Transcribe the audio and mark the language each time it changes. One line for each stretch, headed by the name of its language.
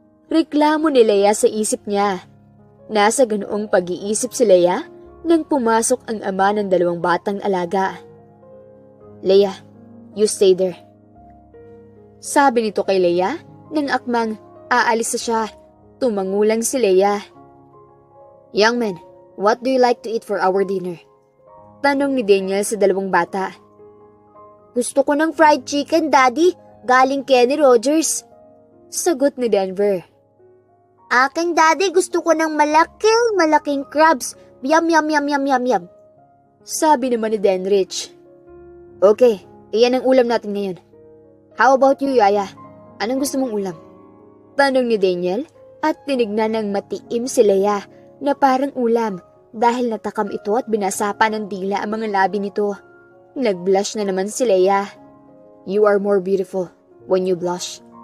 Filipino: Reklamo ni Leia sa isip niya. Nasa ganoong pag-iisip si Leia nang pumasok ang ama ng 2 batang alaga. Leia,
English: you stay there.
Filipino: Sabi nito kay Leia nang akmang aalis na siya. Tumangulang si Leia.
English: Young man, what do you like to eat for our dinner?
Filipino: Tanong ni Daniel sa 2 bata. Gusto ko ng fried chicken, Daddy. Galing Kenny Rogers. Sagot ni Denver. Aking Daddy, gusto ko ng malaking crabs. Yum, yum, yum, yum, yum, yum. Sabi naman ni Denrich. Okay, iyan ang ulam natin ngayon.
English: How about you,
Filipino: Yaya? Anong gusto mong ulam? Tanong ni Daniel at tinignan ng matiim si Leia na parang ulam dahil natakam ito at binasapa ng dila ang mga labi nito. Nag-blush na naman si Leia.
English: You are more beautiful when you blush.